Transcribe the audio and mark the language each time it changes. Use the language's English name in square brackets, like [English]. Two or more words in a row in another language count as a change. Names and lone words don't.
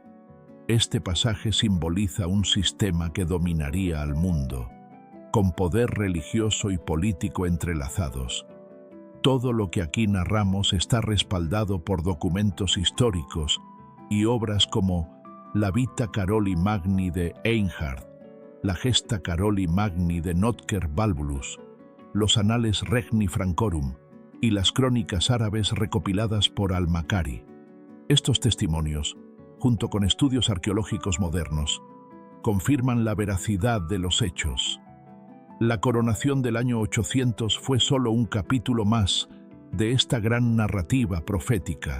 [Spanish] Este pasaje simboliza un sistema que dominaría al mundo, con poder religioso y político entrelazados. Todo lo que aquí narramos está respaldado por documentos históricos y obras como la Vita Caroli Magni de Einhard, la Gesta Caroli Magni de Notker Balbulus, los Annales Regni Francorum y las crónicas árabes recopiladas por Al-Makari. Estos testimonios, junto con estudios arqueológicos modernos, confirman la veracidad de los hechos. La coronación del año 800 fue solo un capítulo más de esta gran narrativa profética.